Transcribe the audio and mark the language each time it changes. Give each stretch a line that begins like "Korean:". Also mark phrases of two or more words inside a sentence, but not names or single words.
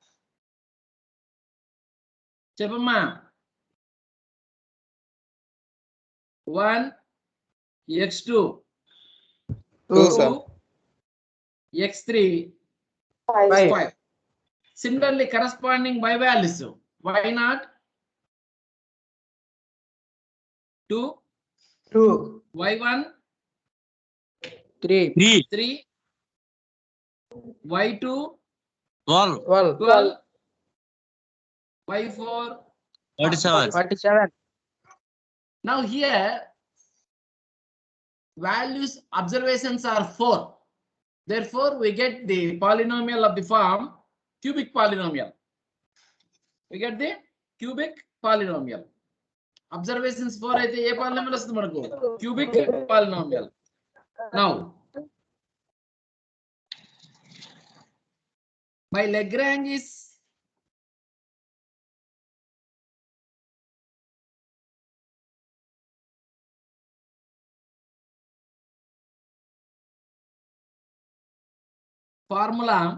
Telugu: Chepamma. 1, x2, 2, x3, 5.
English: Similarly, corresponding y values. Y naught 2, y1 3, y2 12, y4 47. Now here values observations are 4. Therefore, we get the polynomial of the form cubic polynomial. We get the cubic polynomial.
Telugu: Observations 4 అయితే ఏ polynomial వస్తుంది మనకు?
English: Cubic polynomial. Now, by Lagrange's formula,